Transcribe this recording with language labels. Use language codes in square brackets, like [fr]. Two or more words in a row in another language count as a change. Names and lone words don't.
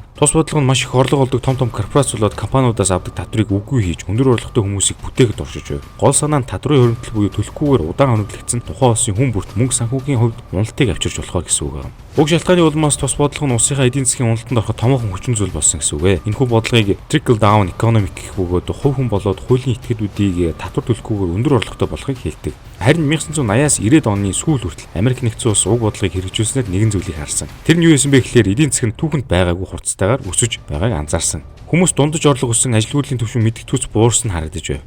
[mn] Тус бодлого нь маш их орлого олдог том корпорац болоод компаниудаас авдаг татварыг үгүй хийж өндөр орлоготой хүмүүсийг бүтээхэд оршиж байв. Гол санаа нь татварын хоригдол буюу төлөхгүйгээр удаан хөндлөгдсөн тухайн улсын хүн бүрт мөнгө санхүүгийн хувьд уналтыг авчирч болохоо гэсэн үг юм. Уг шалтгааны улмаас тус бодлого нь улсынхаа эдийн засгийн уналтанд ороход томоохон хүчин зүйл болсон гэсэн үг ээ. Энэхүү бодлогыг [en] trickle down economic [mn] гэх бөгөөд хувь хүн болоод хуулийн этгээдүүдийг татвар төлөхгүйгээр өндөр орлоготой болохыг хэлдэг. Харин 1980-аас 90-ад оны сүүл хүртэл Америк нэгдсэн улс уг бодлогыг хэрэгжүүлснээр нэгэн зүйлийг харсан. Тэр нь юу байсан бэ гэхээр эдийн засаг нь түүхэнд байгаагүй хурцтайгаар өсөж байгааг анзаарсан. Хүмүүс дундаж орлого өссөн ажил үйлдлийн түвшин мэдгэдэггүйц буурсан харагдаж байв.